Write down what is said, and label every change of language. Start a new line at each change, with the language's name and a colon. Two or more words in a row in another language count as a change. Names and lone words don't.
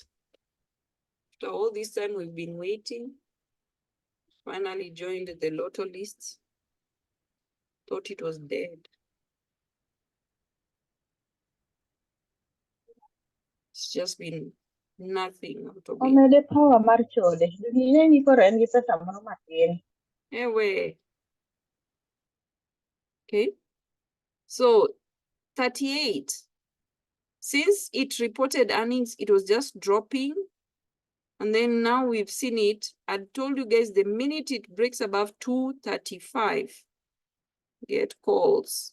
English: After all this time we've been waiting, finally joined the lotto list. Thought it was dead. It's just been nothing out of it.
Luo (Kenya and Tanzania): Omede power mar chode. Dine ni koro en gi pesa moro matin.
English: Anyway. Okay. So 38. Since it reported earnings, it was just dropping. And then now we've seen it. I told you guys the minute it breaks above 235, get calls.